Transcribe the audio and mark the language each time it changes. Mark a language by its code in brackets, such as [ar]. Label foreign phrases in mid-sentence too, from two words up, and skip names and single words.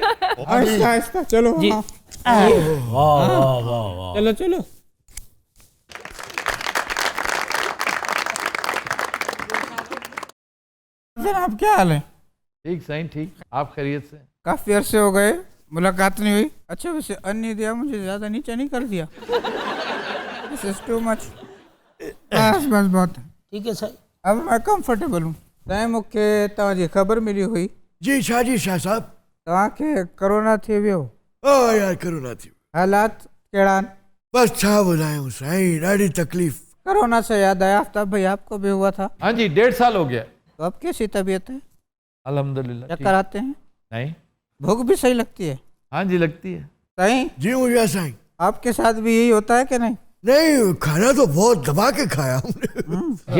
[hi] आहिस्ता आहिस्ता चलो जी। चलो चलो। जनाब क्या हाल है? ठीक सही, ठीक। आप खैरियत से? काफी अरसे हो गए, मुलाकात नहीं हुई। अच्छा वैसे अन्य दिया मुझे ज्यादा नीचा नहीं कर दिया? [en] This is too much। [hi] बस बस बहुत ठीक है सर। अब मैं कंफर्टेबल हूँ। [sd] तय मूंखे तव्हांजी ख़बर मिली हुई [hi] जी शाह साहब। [sd] तव्हांखे कोरोना थी वियो। ओ यार कोरोना थी। हालात कहिड़ा आहिनि? बस छा ॿुधायूं साईं, ॾाढी तकलीफ़। [hi] कोरोना से याद आया आफ्ताब भाई आपको भी हुआ था। हाँ जी, 1.5 साल हो गया। तो अब कैसी तबीयत है? अल्हम्दुलिल्लाह। चक्कर आते हैं? नहीं। भूख भी सही लगती है? हाँ जी, लगती है। सही। जी मुझे साईं। आपके साथ भी यही होता है कि नहीं? नहीं, खाना तो बहुत दबा के खाया हमने।